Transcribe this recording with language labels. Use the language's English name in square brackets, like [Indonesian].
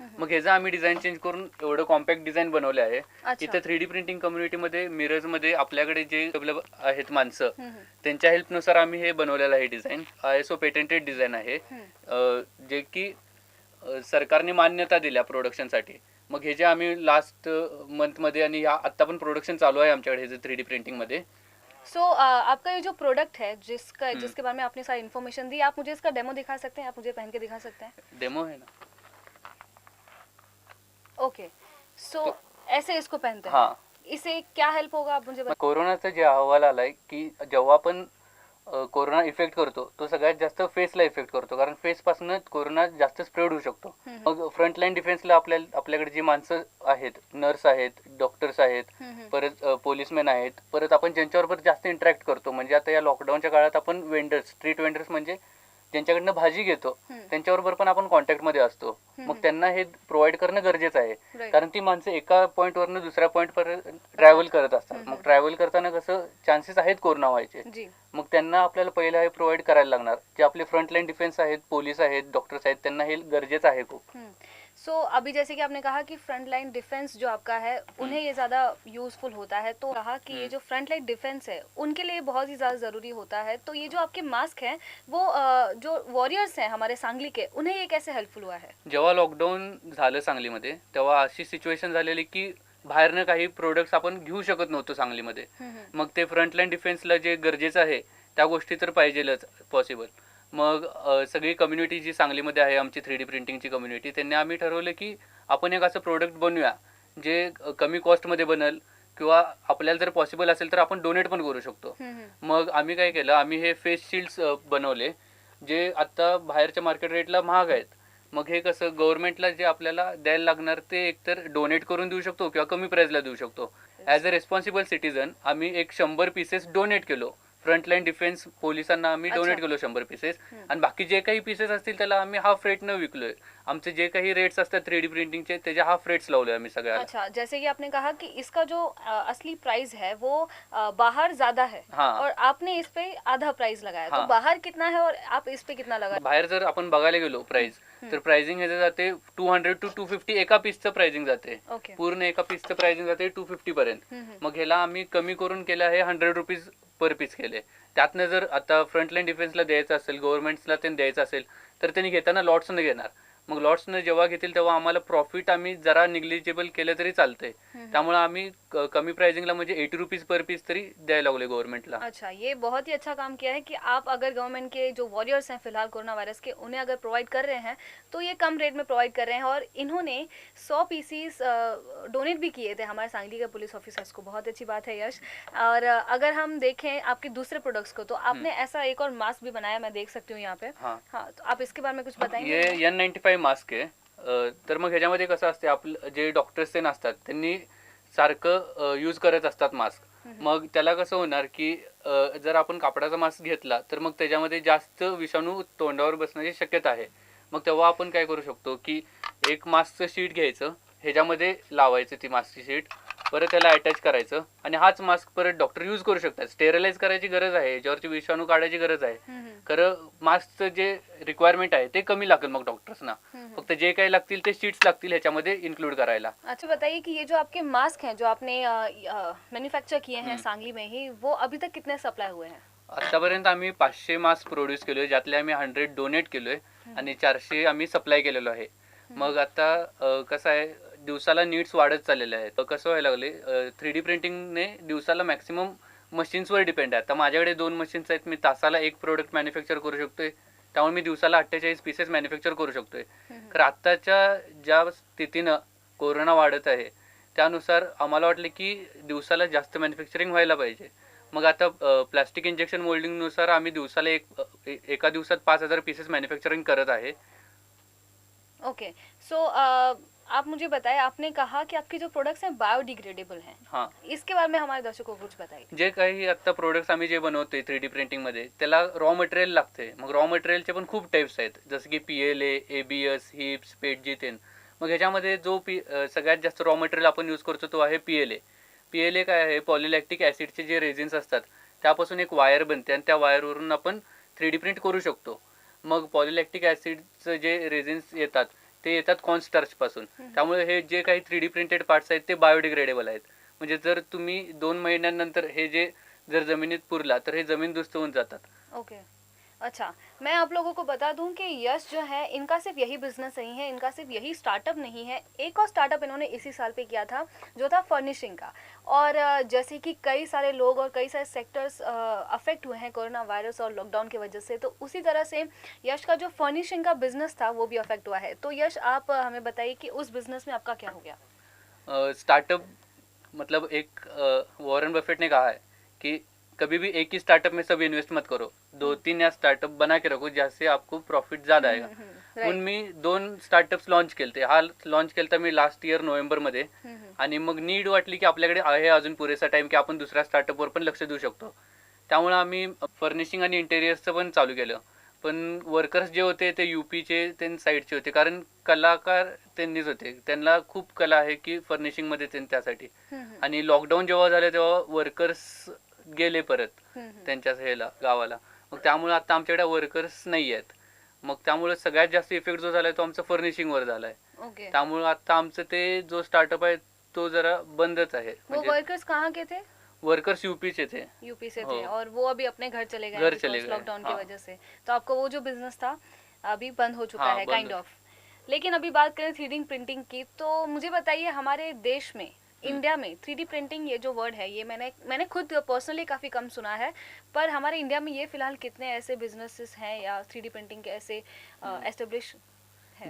[Marathi] मग ह्याचं आम्ही डिझाईन चेंज करून एवढं कॉम्पॅक्ट डिझाईन बनवले आहे. इथं 3D प्रिंटिंग कम्युनिटीमध्ये मिरर्समध्ये आपल्याकडे जे अवेलेबल आहेत माणसं, त्यांच्या हेल्पनुसार आम्ही हे बनवलेलं आहे डिझाईन. ISO पेटेंटेड डिझाईन आहे, जे की सरकारने मान्यता दिल्या प्रोडक्शनसाठी. मग हे जे आम्ही लास्ट मंथमध्ये आणि आत्ता पण प्रोडक्शन चालू आहे आमच्याकडे हे जे 3D प्रिंटिंगमध्ये. [Hindi] आपका ये जो प्रोडक्ट है, जिसके बारे में आपने सारी इन्फॉर्मेशन दी, आप मुझे इसका डेमो दिखा सकते हैं? आप मुझे पहन के दिखा सकते हैं? डेमो है ना. ओके, सो ऐसे इसको पहनते हैं? हाँ. इसे क्या हेल्प होगा, आप मुझे [Marathi] कोरोनाचा जे अहवाल आलाय की जेव्हा आपण कोरोना इफेक्ट करतो तो सगळ्यात जास्त फेसला इफेक्ट करतो, कारण फेसपासून कोरोना जास्त स्प्रेड होऊ शकतो. मग फ्रंटलाईन डिफेन्सला आपल्याकडे जी माणसं आहेत, नर्स आहेत, डॉक्टर्स आहेत, परत पोलिसमॅन आहेत, परत आपण ज्यांच्याबरोबर जास्त इंटरॅक्ट करतो, म्हणजे आता या लॉकडाऊनच्या काळात आपण वेंडर्स, स्ट्रीट वेंडर्स, म्हणजे ज्यांच्याकडनं भाजी घेतो त्यांच्याबरोबर पण आपण कॉन्टॅक्टमध्ये असतो. मग त्यांना हे प्रोव्हाइड करणं गरजेचं आहे, कारण ती माणसं एका पॉईंटवरनं दुसऱ्या पॉईंटपर्यंत ट्रॅव्हल करत असतात. मग ट्रॅव्हल करताना कसं चान्सेस आहेत कोरोना व्हायचे. मग त्यांना आपल्याला पहिला हे प्रोव्हाइड करायला लागणार. जे आपले फ्रंटलाईन डिफेन्स आहेत, पोलीस आहेत, डॉक्टर्स आहेत, त्यांना हे गरजेचं आहे खूप. [Hindi] अभी जैसे कि आपने कहा कि फ्रंट लाइन डिफेंस जो आपका है उन्हें ये ज़्यादा यूजफुल होता है, तो कहा कि ये जो फ्रंट लाइन डिफेंस है उनके लिए बहुत ही ज़्यादा ज़रूरी होता है। तो ये जो आपके मास्क हैं वो जो वॉरियर्स हैं हमारे सांगली के, उन्हें ये कैसे हेल्पफुल हुआ है? [Marathi] जेव्हा लॉकडाऊन झालं सांगलीमध्ये, तेव्हा अशी सिच्युएशन झालेली की बाहेरनं काही प्रोडक्ट्स आपण घेऊ शकत नव्हतो सांगलीमध्ये. मग ते फ्रंटलाईन डिफेन्सला जे गरजेचं आहे त्या गोष्टी तर पाहिजेलच पॉसिबल. मग सगळी कम्युनिटी जी सांगलीमध्ये आहे आमची 3D प्रिंटिंगची कम्युनिटी, त्यांनी आम्ही ठरवलं की आपण एक असं प्रोडक्ट बनवूया जे कमी कॉस्टमध्ये बनल किंवा आपल्याला जर पॉसिबल असेल तर आपण डोनेट पण करू शकतो. मग आम्ही काय केलं, आम्ही हे फेस शिल्ड्स बनवले जे आत्ता बाहेरच्या मार्केट रेटला महाग आहेत. मग हे कसं गव्हर्नमेंटला जे आपल्याला द्यायला लागणार ते एकतर डोनेट करून देऊ शकतो किंवा कमी प्राईजला देऊ शकतो. [English] as a responsible citizen [Marathi] आम्ही एक 100 पीसेस डोनेट केलो. फ्रंटलाईन डिफेन्स पोलिसांना आम्ही डोनेट केलो 100 पीसेस. आणि बाकी जे काही पीसेस असतील त्याला आम्ही हाफ रेटनं विकलोय. आमचे जे काही रेट्स असतात 3D प्रिंटिंगचे त्याचे हाफ रेट्स लावले आम्ही सगळ्याला. [Hindi] अच्छा, जैसे कि आपने कहा कि इसका जो असली प्राइस है वो बाहर ज्यादा है, हाँ. और आपने इस पे आधा प्राइस लगाया, तो हाँ. बाहर कितना है और आप इस पे कितना लगा? [Marathi] बाहेर जर आपण बघायला गेलो प्राइस तर प्राइसिंग ह्याचं जाते 200 to 250 एका पीसचं प्राइसिंग जाते. ओके. पूर्ण एका पीसचं प्राइसिंग जाते 250 पर्यंत. मग ह्याला आम्ही कमी करून केलं आहे 100 रुपीज पर पीस केले. त्यातनं जर आता फ्रंटलाईन डिफेन्सला द्यायचं असेल, गव्हर्नमेंटला त्यांनी द्यायचं असेल तर त्यांनी घेताना लॉट्सनं घेणार. मग लॉट्सनं जेव्हा घेतील तेव्हा आम्हाला प्रॉफिट आम्ही जरा निग्लिजिबल केलं तरी चालतंय. त्यामुळे आम्ही कमी प्राइसिंगला म्हणजे 80 रुपीज पर पीस तरी द्यायला लागले गव्हर्नमेंटला. [Hindi] अच्छा, ये बहुत ही अच्छा काम किया है कि आप अगर गवर्नमेंट के जो वॉरियर्स हैं फिलहाल कोरोना वायरस के, उन्हें अगर प्रोवाइड कर रहे हैं तो ये कम रेट में प्रोवाइड कर रहे हैं, और इन्होंने 100 पीसीस डोनेट भी किए थे हमारे सांगली के पुलिस ऑफिसर्स को. बहुत अच्छी बात है यश. और अगर हम देखें आपके दूसरे प्रोडक्ट्स को, तो आपने ऐसा एक और मास्क भी बनाया, मैं देख सकती हूँ यहाँ पे. हाँ. तो आप इसके बारे में कुछ बताएंगे? [Marathi] ये N95 मास्क आहे. तर मग ह्याच्यामध्ये कसं असते, आपलं जे डॉक्टर्स ते असतात त्यांनी सारखं यूज करत असतात मास्क. मग त्याला कसं होणार की जर आपण कापडाचा मास्क घेतला तर मग त्याच्यामध्ये जास्त विषाणू तोंडावर बसण्याची शक्यता आहे. मग तेव्हा आपण काय करू शकतो की एक मास्कचं शीट घ्यायचं, ह्याच्यामध्ये लावायचं ती मास्कची शीट, परत त्याला अटॅच करायचं आणि हाच मास्क परत डॉक्टर यूज करू शकतात. स्टेरिलाइज करायची गरज आहे, याच्यावरची विषाणू काढायची गरज आहे. खरं मास्कचं जे रिक्वायरमेंट आहे ते कमी लागेल मग डॉक्टर्सना. फक्त जे काही लागतील ते शीट्स लागतील ह्याच्यामध्ये इन्क्लूड करायला. अच्छा, बताइए कि ये जो आपके मास्क हैं जो आपने मैन्युफैक्चर किए हैं सांगली में ही, वो अभी तक कितने सप्लाई हुए हैं? आतापर्यंत आम्ही 500 मास्क प्रोड्यूस केलोय, ज्यातले आम्ही 100 डोनेट केलोय आणि 400 आम्ही सप्लाय केलेलो आहे. मग आता कसं आहे, दिवसाला नीड्स वाढत चाललेले आहेत. कसं व्हायला लागले, 3D प्रिंटिंगने दिवसाला मॅक्सिमम मशीन्सवर डिपेंड आहे. आता माझ्याकडे 2 मशीन्स आहेत, मी तासाला एक प्रोडक्ट मॅन्युफॅक्चर करू शकतोय. त्यामुळे मी दिवसाला 48 पीसेस मॅन्युफॅक्चर करू शकतोय. तर आत्ताच्या ज्या स्थितीनं कोरोना वाढत आहे त्यानुसार आम्हाला वाटलं की दिवसाला जास्त मॅन्युफॅक्चरिंग व्हायला पाहिजे. मग आता प्लास्टिक इंजेक्शन मोल्डिंगनुसार आम्ही दिवसाला एका दिवसात 5000 पीसेस मॅन्युफॅक्चरिंग करत आहे. ओके. [Hindi] सो आप मुझे बताएं, आपने कहा कि आपके जो प्रोडक्ट्स हैं बायोडिग्रेडेबल हैं. हां. इसके बारे में हमारे दर्शकों को कुछ बताइए. [Marathi] जे काही आता प्रोडक्ट्स आम्ही जे बनवतोय 3D प्रिंटिंगमध्ये त्याला रॉ मटेरियल लागते. मग रॉ मटेरियलचे पण खूप टाईप्स आहेत, जसं की PLA, ABS, हिप्स, पेटजी तेन. मग ह्याच्यामध्ये जो सगळ्यात जास्त रॉ मटेरियल आपण यूज करतो तो आहे PLA. PLA काय आहे, पॉलिलॅक्टिक ॲसिडचे जे रेझिन्स असतात त्यापासून एक वायर बनते आणि त्या वायरवरून आपण 3D प्रिंट करू शकतो. मग पॉलिलॅक्टिक ॲसिडचं जे रेझिन्स येतात ते येतात कॉर्नस्टार्चपासून. त्यामुळे हे जे काही 3D प्रिंटेड पार्ट्स आहेत ते बायोडिग्रेडेबल आहेत. म्हणजे जर तुम्ही 2 महिन्यानंतर हे जे जर जमिनीत पुरला तर हे जमीनदोस्त होऊन जातात. ओके. [Hindi] अच्छा, मैं आप लोगों को बता दूं कि यश जो है, इनका सिर्फ यही बिजनेस नहीं है, इनका सिर्फ यही स्टार्टअप नहीं है. एक और स्टार्टअप इन्होंने इसी साल पे किया था जो था फर्निशिंग का. और जैसे कि कई सारे लोग और कई सारे सेक्टर्स अफेक्ट हुए हैं कोरोना वायरस और लॉकडाउन की वजह से, तो उसी तरह से यश का जो फर्निशिंग का बिजनेस था वो भी अफेक्ट हुआ है. तो यश, आप हमें बताइए कि उस बिजनेस में आपका क्या हो गया? स्टार्टअप मतलब एक वॉरेन बफेट ने कहा है कि कभी भी एक ही स्टार्टअप में सब इन्वेस्ट मत करो, 2-3 या स्टार्टअप बना के रखो जिससे आपको प्रॉफिट ज़्यादा आएगा. [Marathi] म्हणून मी 2 स्टार्टअप्स लॉन्च केलते. हा लॉन्च केलता मी लास्ट इयर नोव्हेंबरमध्ये. आणि मग नीड वाटली की आपल्याकडे आहे अजून पुरेसा टाइम की आपण दुसऱ्या स्टार्टअपवर पण लक्ष देऊ शकतो. त्यामुळे आम्ही फर्निशिंग आणि इंटेरियर्सचं पण चालू केलं. पण वर्कर्स जे होते ते UPचे त्यांच्या साईडचे होते, कारण कलाकार त्यांनीच होते. त्यांना खूप कला आहे की फर्निशिंगमध्ये त्यासाठी. आणि लॉकडाऊन जेव्हा झालं तेव्हा वर्कर्स गेले परत त्यांच्या ह्याला गावाला. मग त्यामुळे आता आमच्याकडे वर्कर्स नाही आहेत. मग त्यामुळे सगळ्यात जास्त इफेक्ट जो झालाय तो आमचा फर्निशिंगवर झालाय. त्यामुळे आता आमचं ते जो स्टार्टअप आहे तो जरा बंदच आहे. [Hindi] वो वर्कर्स कहाँ के थे? वर्कर्स यूपी थे. यूपी से थे, और वो अभी अपने घर चले गए लॉकडाउन की वजह से. तो आपका वो जो बिजनेस था अभी बंद हो चुका है काइंड ऑफ. लेकिन अभी बात करें 3D प्रिंटिंग की, तो मुझे बताइए हमारे देश में इंडिया में 3D प्रिंटिंग ये जो वर्ड है ये मैंने खुद पर्सनली काफ़ी कम सुना है, पर हमारे इंडिया में ये फिलहाल कितने ऐसे बिजनेसेस हैं या 3D प्रिंटिंग के ऐसे एस्टेब्लिश है?